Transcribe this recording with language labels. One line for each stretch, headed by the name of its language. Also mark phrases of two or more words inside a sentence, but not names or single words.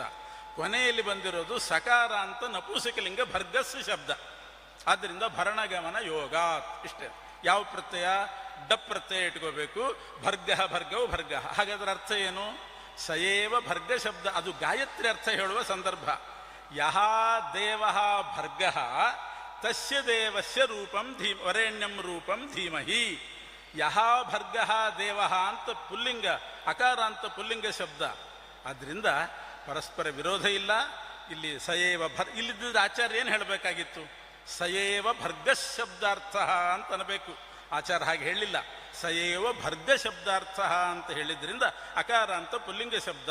Kannada: ಕೊನೆಯಲ್ಲಿ ಬಂದಿರೋದು ಸಕಾರಾಂತ ನಪುಂಸಕಲಿಂಗ ಭರ್ಗಸ್ಯ ಶಬ್ದ. ಆದ್ದರಿಂದ
Sanskrit: ಭರಣಗಮನ ಯೋಗಾತ್
Kannada: ಇಷ್ಟೇ. ಯಾವ ಪ್ರತ್ಯಯ? ಡಪ್ ಪ್ರತ್ಯಯ ಇಟ್ಕೋಬೇಕು. ಭರ್ಗ ಭರ್ಗವು ಭರ್ಗ. ಹಾಗಾದ್ರೆ ಅರ್ಥ ಏನು?
Sanskrit: ಸಯೇವ ಭರ್ಗ ಶಬ್ದ
Kannada: ಅದು ಗಾಯತ್ರಿ ಅರ್ಥ ಹೇಳುವ ಸಂದರ್ಭ.
Sanskrit: ಯಹ ದೇವ ಭರ್ಗ ತಸ್ಯ ದೇವಸ್ಯ ರೂಪಂ ವರೇಣ್ಯಂ ರೂಪಂ ಧೀಮಹಿ. ಯಹ ಭರ್ಗ ದೇವ
Kannada: ಅಂತ ಪುಲ್ಲಿಂಗ, ಅಕಾರಾಂತ ಪುಲ್ಲಿಂಗ ಶಬ್ದ. ಆದ್ದರಿಂದ ಪರಸ್ಪರ ವಿರೋಧ ಇಲ್ಲ. ಇಲ್ಲಿ ಸಯೇವ ಇಲ್ಲಿದ್ದ ಆಚಾರ್ಯ ಏನು ಹೇಳಬೇಕಾಗಿತ್ತು?
Sanskrit: ಸಯೇವ ಭರ್ಗ ಶಬ್ದಾರ್ಥ
Kannada: ಅಂತ ಅನ್ನಬೇಕು. ಆಚಾರ ಹಾಗೆ ಹೇಳಲಿಲ್ಲ.
Sanskrit: ಸಯೇವ ಭರ್ಗ ಶಬ್ದಾರ್ಥ
Kannada: ಅಂತ ಹೇಳಿದ್ರಿಂದ ಅಕಾರಾಂತ ಪುಲ್ಲಿಂಗ ಶಬ್ದ.